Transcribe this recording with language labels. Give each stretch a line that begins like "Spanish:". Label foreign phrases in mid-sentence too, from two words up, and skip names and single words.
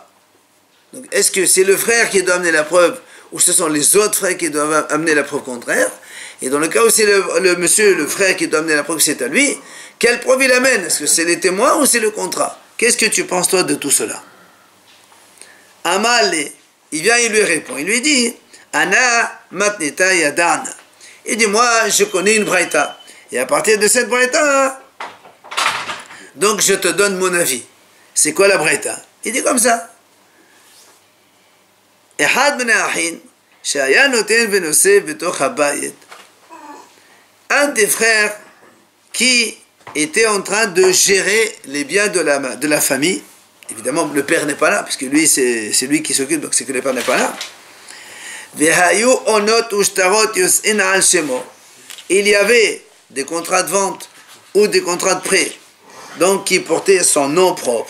French: Donc, est-ce que c'est le frère qui doit amener la preuve, ou ce sont les autres frères qui doivent amener la preuve contraire? Et dans le cas où c'est le monsieur, le frère qui doit amener la preuve que c'est à lui, quelle preuve il amène? Est-ce que c'est les témoins ou c'est le contrat? Qu'est-ce que tu penses toi de tout cela? Amal, il vient, il lui répond, il lui dit,
Aramaic: אנא מתניתא ידענא.
French: Il dit, moi je connais une braïta, et à partir de cette braïta, donc je te donne mon avis. C'est quoi la braïta? Il dit comme ça.
Hebrew: אחד בן אחין, שהיה נותן ונושא בתוך הבית.
French: Un des frères qui était en train de gérer les biens de la famille. Évidemment, le père n'est pas là, puisque lui, c'est lui qui s'occupe, donc c'est que le père n'est pas là. Il y avait des contrats de vente ou des contrats de prêt, donc qui portaient son nom propre.